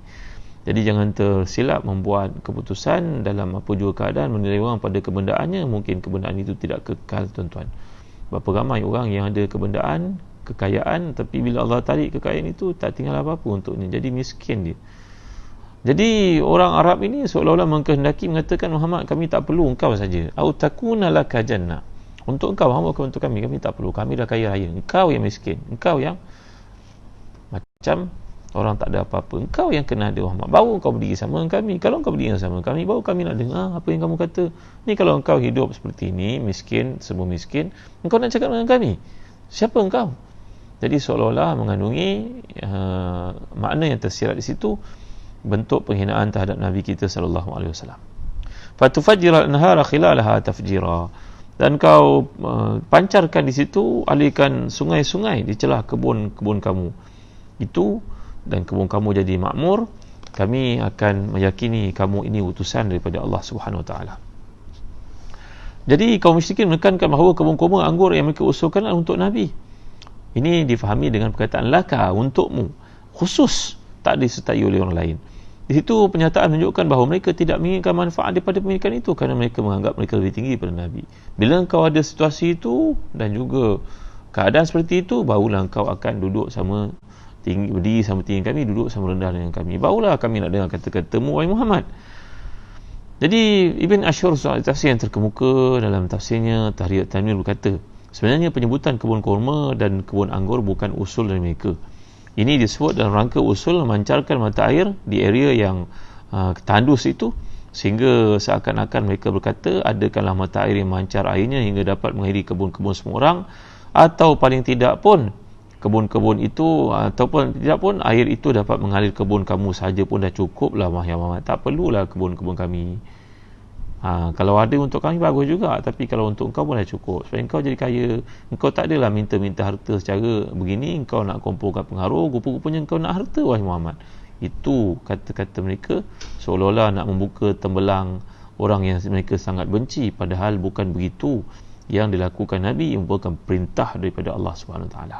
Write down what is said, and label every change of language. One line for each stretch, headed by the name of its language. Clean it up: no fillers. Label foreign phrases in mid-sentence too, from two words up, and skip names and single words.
Malay: Jadi jangan tersilap membuat keputusan dalam apa juga keadaan, menilai orang pada kebendaannya. Mungkin kebendaan itu tidak kekal, tuan-tuan. Berapa ramai orang yang ada kebendaan, kekayaan, tapi bila Allah tarik kekayaan itu tak tinggal apa-apa untuknya, jadi miskin dia. Jadi orang Arab ini seolah-olah mengkehendaki mengatakan, Muhammad, kami tak perlu engkau saja,
Arabic: أو تكون لك جنة,
Malay: untuk engkau, Muhammad, untuk kami tak perlu, kami dah kaya raya, engkau yang miskin, engkau yang macam orang tak ada apa-apa, engkau yang kena ada, Muhammad, baru engkau berdiri sama dengan kami. Kalau engkau berdiri sama kami, baru kami nak dengar apa yang kamu kata. Ni kalau engkau hidup seperti ini, miskin, semua miskin, engkau nak cakap dengan kami, siapa engkau? Jadi seolah-olah mengandungi makna yang tersirat di situ, bentuk penghinaan terhadap Nabi kita
Arabic: صلى الله عليه وسلم. فتفجر الأنهار خلالها تفجيرا,
Malay: dan kau pancarkan di situ, alirkan sungai-sungai di celah kebun-kebun kamu itu, dan kebun kamu jadi makmur. Kami akan meyakini kamu ini utusan daripada Allah
Arabic: سبحانه وتعالى.
Malay: Jadi kaum musyrikin menekankan bahawa kebun kurma anggur yang mereka usulkan adalah untuk Nabi. Ini difahami dengan perkataan laka, untukmu, khusus, tak disertai oleh orang lain. Di situ penyataan menunjukkan bahawa mereka tidak menginginkan manfaat daripada pemilikan itu, kerana mereka menganggap mereka lebih tinggi daripada Nabi. Bila engkau ada situasi itu dan juga keadaan seperti itu, barulah engkau akan duduk sama tinggi, berdiri sama tinggi kami, duduk sama rendah dengan kami, barulah kami nak dengar kata-katamu, wahai Muhammad. Jadi Ibn Ashur, tafsir yang terkemuka dalam tafsirnya Tahrir Tanwir, berkata, sebenarnya penyebutan kebun kurma dan kebun anggur bukan usul dari mereka. Ini disebut dalam rangka usul memancarkan mata air di area yang tandus itu, sehingga seakan-akan mereka berkata, adakanlah mata air yang memancar airnya hingga dapat mengairi kebun-kebun semua orang, atau paling tidak pun kebun-kebun itu, ataupun tidak pun air itu dapat mengalir kebun kamu saja pun dah cukup lah, Muhammad, tak perlulah kebun-kebun kami. Kalau ada untuk kami bagus juga, tapi kalau untuk engkau pun dah cukup, supaya engkau jadi kaya. Engkau tak adalah minta-minta harta secara begini, engkau nak kumpulkan pengaruh, rupa-rupanya engkau nak harta, wahai Muhammad. Itu kata-kata mereka, seolah-olah nak membuka tembelang orang yang mereka sangat benci, padahal bukan begitu yang dilakukan Nabi, yang merupakan perintah daripada Allah
Arabic: سبحانه وتعالى.